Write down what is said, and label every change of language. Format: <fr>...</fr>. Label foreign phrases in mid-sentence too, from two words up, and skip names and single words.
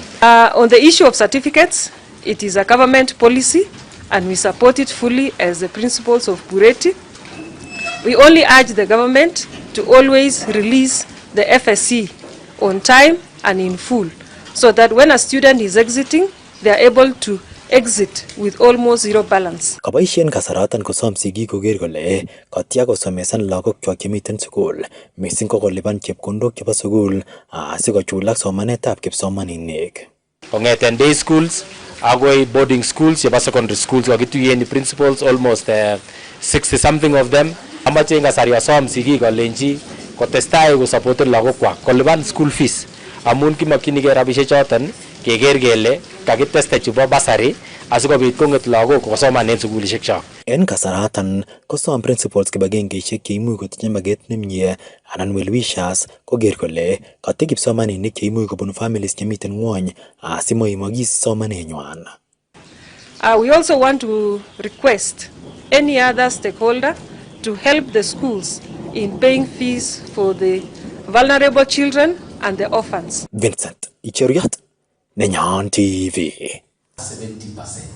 <en>On the issue of certificates, it is a government policy and we support it fully as the principals of Bureti. We only urge the government to always release the FSC on time and in full so that when a student is exiting, they are able to exit with almost zero balance.</en> <kln>Kabaisien kasaratan kosom sigik koker kole katya kosomesan lagokchwak chemiten sukul mising ko kolipan chepkondok chebo sukul asikochulak somanetab kipsomaninik. Kongeten</kln> <en>day schools</en> <kln>agoi</kln> <en>boarding schools</en> <kln>chebo</kln> <en>secondary schools</en> <kln>wakituyen principals</kln> <en>almost 60 something of them</en> <kln>amache ngasari asom sigik kolenji kotestai kosupport lagokwak kolipan</kln> <en>school fees</en> <kln>amun kimakyinige rabisiek choton keker kele kakiteste chebo basari asikobit konget lagok kosoman en sugulishek chok. En kasaratan kosom principals kibagengeishek cheimuch kotinye maget nemie anan well-wishers koker kole kati kipsomaninik cheimuch kobun families chemiten ngwony asimoimokis somanenywan.</kln> <en>We also want to request any other stakeholder to help the schools in paying fees for the vulnerable children and the orphans. Vincent Icheriot, Nenyon TV.</en>